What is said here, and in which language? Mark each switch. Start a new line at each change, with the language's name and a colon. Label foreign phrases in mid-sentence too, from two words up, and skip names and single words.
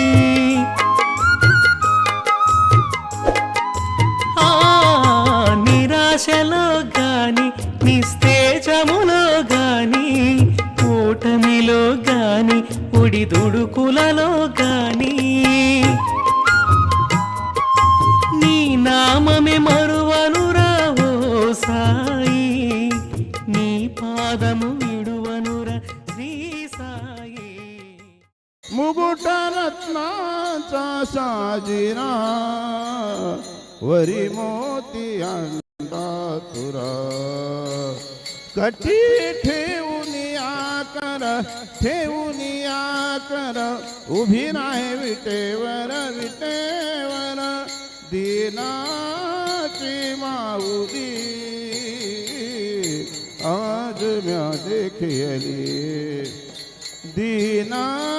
Telugu: నిరాశలో గాని, నిస్తేజములో గాని, ఓటమిలో గాని, పొడి దుడుకులలో గాని, నీ నామమే మరువనురా ఓ సాయి, నీ పాదము విడువనురా శ్రీ సాయి.
Marathi: मुकुट रत्नाचा साजिरा वरी मोती अंडातुरा कठी ठेवून आकर उभी नाही विटेवर दीनाची माऊली आज म्या देखियली दीना